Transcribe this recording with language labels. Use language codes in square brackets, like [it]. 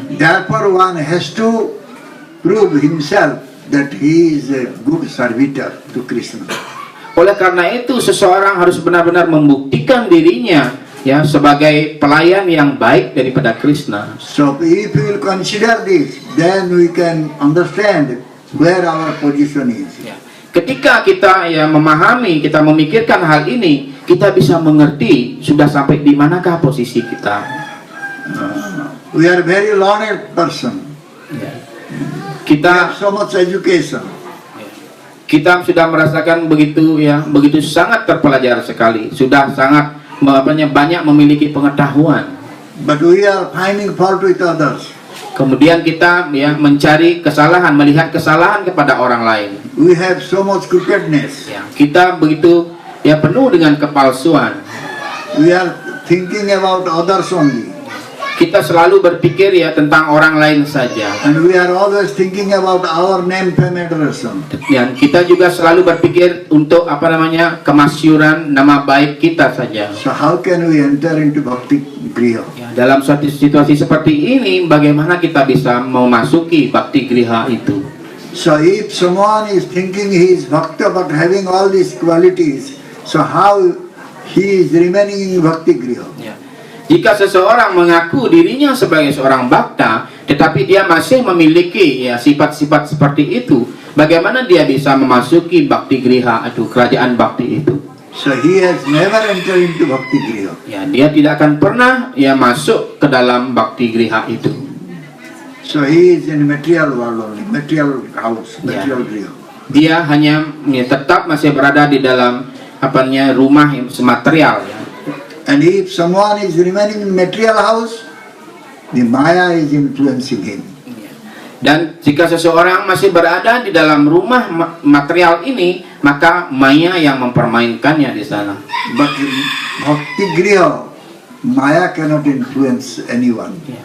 [en] Therefore one has to prove himself that he is a good servitor to Krishna. [id] Oleh karena itu seseorang harus benar-benar membuktikan dirinya sebagai pelayan yang baik daripada Krishna. [en] So if we will consider this, then we can understand where our position is. [id] Ketika kita memahami, kita memikirkan hal ini, kita bisa mengerti sudah sampai di manakah posisi kita. [en] We are very learned person. We have so much education. [id] Kita sudah merasakan begitu sangat terpelajar sekali, sudah sangat banyak memiliki pengetahuan. [en] But we are finding fault with others. [id] Kemudian kita mencari kesalahan, melihat kesalahan kepada orang lain. [en] We have so much crookedness. [id] Kita begitu penuh dengan kepalsuan. [en] We are thinking about others only. [id] Kita selalu berpikir tentang orang lain saja. [en] And we are always thinking about our name, fame, adoration. [id] Dan kita juga selalu berpikir untuk kemasyuran nama baik kita saja. [en] So how can we enter into Bhakti Griha? [id] Dalam suatu situasi seperti ini, bagaimana kita bisa memasuki Bhakti Griha itu? [en] So if someone is thinking he is bhakta but having all these qualities, so how he is remaining in Bhakti Griha? [id] Jika seseorang mengaku dirinya sebagai seorang bhakta, tetapi dia masih memiliki sifat-sifat seperti itu, bagaimana dia bisa memasuki Bhakti Griha atau kerajaan Bhakti itu? [en] So he has never entered into Bhakti Griha. [id] Dia tidak akan pernah masuk ke dalam Bhakti Griha itu. [en] So he is in material world only, material house, material griha. [id] Dia hanya tetap masih berada di dalam rumah material. [en] And if someone is remaining in material house, the Maya is influencing him. [id] Dan jika seseorang masih berada di dalam rumah material ini, maka maya yang mempermainkannya di sana. [en] But in Bhakti Griha, Maya cannot influence anyone.